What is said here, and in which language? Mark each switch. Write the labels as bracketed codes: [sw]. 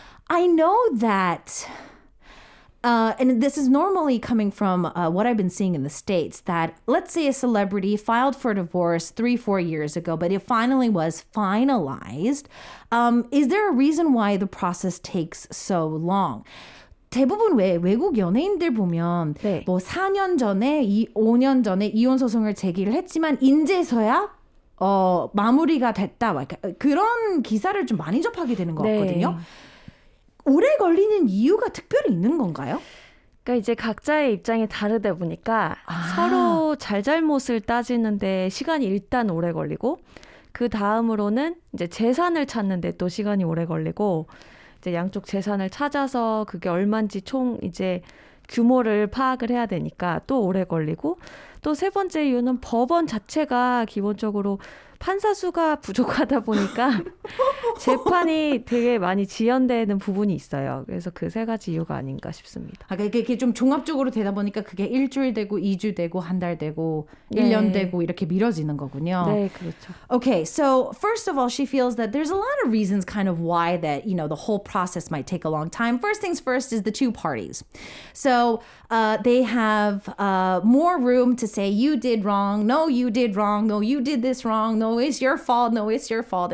[en] I know that, and this is normally coming from what I've been seeing in the States, that let's say a celebrity filed for divorce 3-4 years ago, but it finally was finalized. Is there a reason why the process takes so long? [ko] 대부분 외국 연예인들 보면 네. 뭐 4년 전에, 5년 전에 이혼 소송을 제기를 했지만 인제서야 마무리가 됐다. 그런 기사를 좀 많이 접하게 되는 것 같거든요. 오래 걸리는 이유가 특별히 있는 건가요? 그러니까 이제 각자의 입장이 다르다 보니까 서로 잘잘못을 따지는데 시간이 일단 오래 걸리고 그 다음으로는 이제 재산을 찾는데 또 시간이 오래 걸리고 이제 양쪽 재산을 찾아서 그게 얼마인지 총 이제 규모를 파악을 해야 되니까 또 오래 걸리고 또 세 번째 이유는 법원 자체가 기본적으로 판사 수가 부족하다 보니까 재판이 되게 많이 지연되는 부분이 있어요. 그래서 그 세 가지 이유가 아닌가 싶습니다. 이게 좀 종합적으로 되다 보니까 그게 일주일 되고 2주 되고 한 달 되고 1년 되고 이렇게 미뤄지는 거군요. 네, 그렇죠. [en] Okay, so first of all, she feels that there's a lot of reasons kind of why that, you know, the whole process might take a long time. First things first is the two parties. So they have more room to say, you did wrong. No, you did wrong. No, you did this wrong. No, it's your fault. No, it's your fault.